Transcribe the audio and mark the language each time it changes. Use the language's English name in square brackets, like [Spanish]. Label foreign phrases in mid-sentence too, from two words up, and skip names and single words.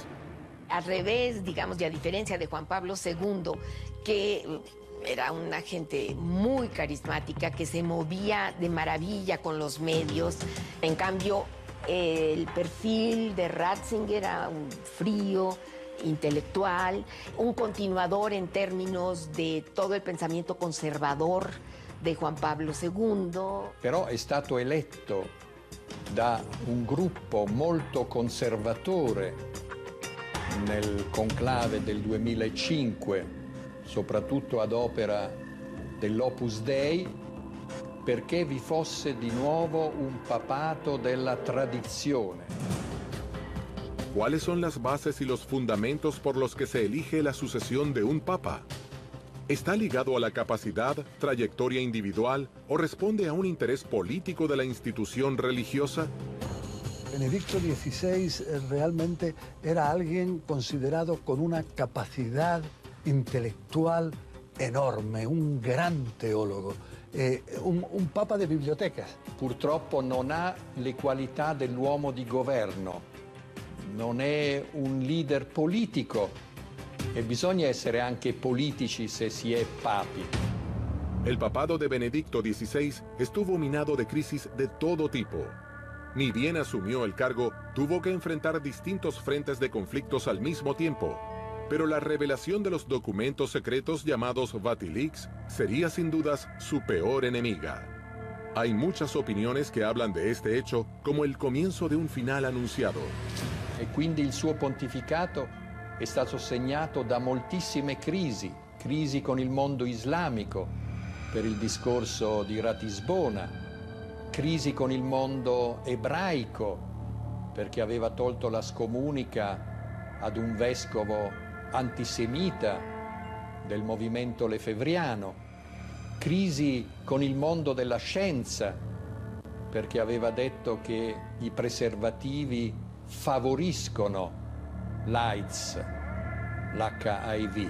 [Spanish] Al revés, digamos, y a diferencia de Juan Pablo II, que era una gente muy carismática, que se movía de maravilla con los medios. En cambio, el perfil de Ratzinger era un frío, intelectual, un continuador en términos de todo il pensamiento conservador di Juan Pablo II. [Italian] Però è stato eletto da un gruppo molto conservatore nel conclave del 2005, soprattutto ad opera dell'Opus Dei, perché vi fosse di nuovo un papato della tradizione. [Spanish] ¿Cuáles son las bases y los fundamentos por los que se elige la sucesión de un papa? ¿Está ligado a la capacidad, trayectoria individual o responde a un interés político de la institución religiosa? Benedicto XVI realmente era alguien considerado con una capacidad intelectual enorme, un gran teólogo. Un papa de bibliotecas. [Italian] Purtroppo non ha le qualità dell'uomo di governo, non è un leader politico e bisogna essere anche politici se si è papi. [Spanish] El papado de Benedicto XVI estuvo minado de crisis de todo tipo. Ni bien asumió el cargo, tuvo que enfrentar distintos frentes de conflictos al mismo tiempo. Pero la revelación de los documentos secretos llamados Vatilix sería sin dudas su peor enemiga. Hay muchas opiniones que hablan de este hecho como el comienzo de un final anunciado. [Italian] E quindi il suo pontificato è stato segnato da moltissime crisi con il mondo islamico per il discorso di Ratisbona, crisi con il mondo ebraico perché aveva tolto la scomunica ad un vescovo antisemita del movimento lefebvriano, crisi con il mondo della scienza, perché aveva detto che i preservativi favoriscono l'AIDS, l'HIV.